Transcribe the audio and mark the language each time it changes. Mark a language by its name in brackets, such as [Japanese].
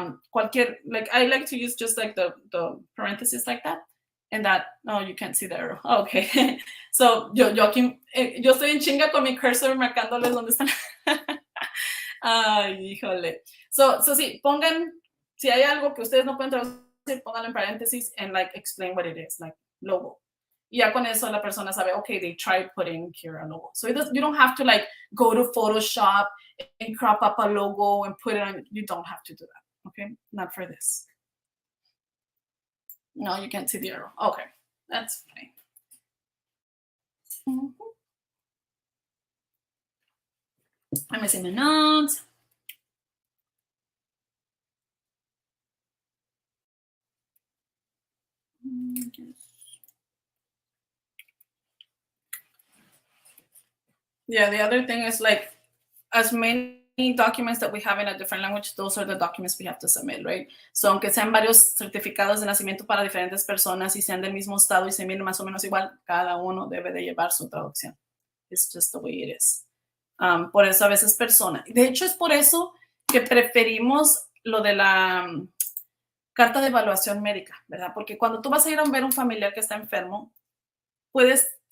[Spanish] Cualquier, [English] like I like to use just like the parentheses like that. And that, no, you can't see the arrow. Oh, okay. [Spanish] So, yo aquí, yo estoy en chinga con mi cursor marcándoles dónde están. Ay, híjole. So sí, pongan, si hay algo que ustedes no pueden traducir, pónganlo en paréntesis [English] and like explain what it is, like logo. [Spanish] Y ya con eso la persona sabe, okay, [English] they tried putting here a logo. So you don't have to like go to Photoshop and crop up a logo and put it on. You don't have to do that, okay? Not for this. No, you can't see the arrow. Okay, that's fine. Let me see my notes. Yeah, the other thing is like as many documents that we have in a different language, those are the documents we have to submit, right? [Spanish] So aunque sean varios certificados de nacimiento para diferentes personas y sean del mismo estado y se miren más o menos igual, cada uno debe de llevar su traducción. [English] It's just the way it is. [Spanish] Por eso a veces de hecho es por eso que preferimos lo de la carta de evaluación médica, ¿verdad? Porque cuando tú vas a ir a ver un familiar que está enfermo, puedes